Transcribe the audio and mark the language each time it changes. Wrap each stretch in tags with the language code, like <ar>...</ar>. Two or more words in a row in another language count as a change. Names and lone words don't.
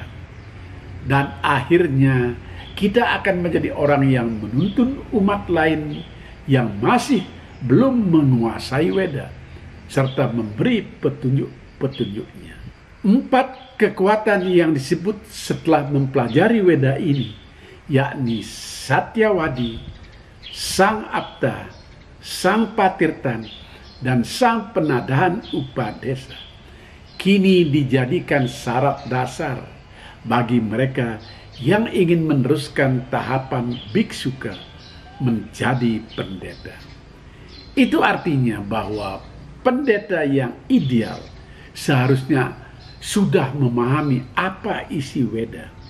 <id>Dan akhirnya kita akan menjadi orang yang menuntun umat lain yang masih belum menguasai Weda serta memberi petunjuk-petunjuknya. 4 kekuatan yang disebut setelah mempelajari Weda ini, yakni satyawadi, sang abda, sang patirtan, dan sang penadahan upadesa. kini dijadikan syarat dasar bagi mereka yang ingin meneruskan tahapan biksuka menjadi pendeta. Itu artinya bahwa pendeta yang ideal seharusnya sudah memahami apa isi Weda.</id>